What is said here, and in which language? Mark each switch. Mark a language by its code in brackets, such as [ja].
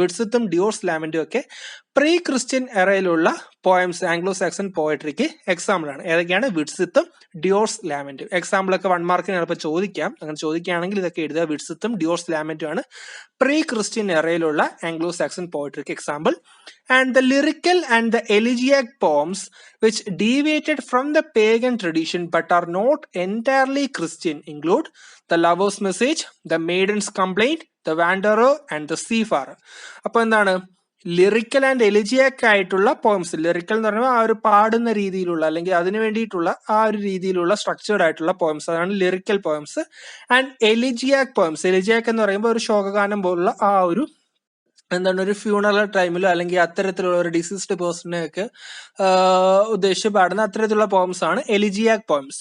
[ml] വിഡ്സിത്തും ഡിയോർസ് ലാമെന്റും ഒക്കെ pre Christian എറയിലുള്ള poems Anglo Saxon പോയട്രിക്ക് example ആണ്. ഏതൊക്കെയാണ്? വിഡ്സിത്തും ഡിയോർസ് ലാമെന്റും. എക്സാമ്പിൾ ഒക്കെ 1 മാർക്കിന് ചിലപ്പോൾ ചോദിക്കാം. അങ്ങനെ ചോദിക്കുകയാണെങ്കിൽ ഇതൊക്കെ എഴുതുക. വിഡ്സിത്തും ഡിയോർസ് ലാമെന്റും ആണ് pre Christian എറയിലുള്ള Anglo Saxon പോയട്രിക്ക് example. [en] And the lyrical and the elegiac poems which deviated from the pagan tradition but are not entirely Christian include the lover's message, the maiden's complaint, the wanderer and the seafarer. [ml] അപ്പോൾ എന്താണ് lyrical and എലിജിയാക് ആയിട്ടുള്ള poems. Lyrical എന്ന് പറയുമ്പോൾ ആ ഒരു പാടുന്ന രീതിയിലുള്ള, അല്ലെങ്കിൽ അതിനു വേണ്ടിയിട്ടുള്ള ആ ഒരു രീതിയിലുള്ള സ്ട്രക്ചേർഡ് ആയിട്ടുള്ള പോംസ്, അതാണ് ലിറിക്കൽ പോംസ്. ആൻഡ് എലിജിയാക് പോംസ്, എലിജിയാക് എന്ന് പറയുമ്പോൾ ഒരു ശോകഗാനം പോലുള്ള ആ ഒരു ഒരു ഫ്യൂണറൽ ടൈമിലോ അല്ലെങ്കിൽ അത്തരത്തിലുള്ള ഒരു ഡിസീസ്ഡ് പേഴ്സണെ ഒക്കെ ഉദ്ദേശിച്ച് പാടുന്ന അത്തരത്തിലുള്ള പോംസ് ആണ് എലിജിയാക് പോംസ്.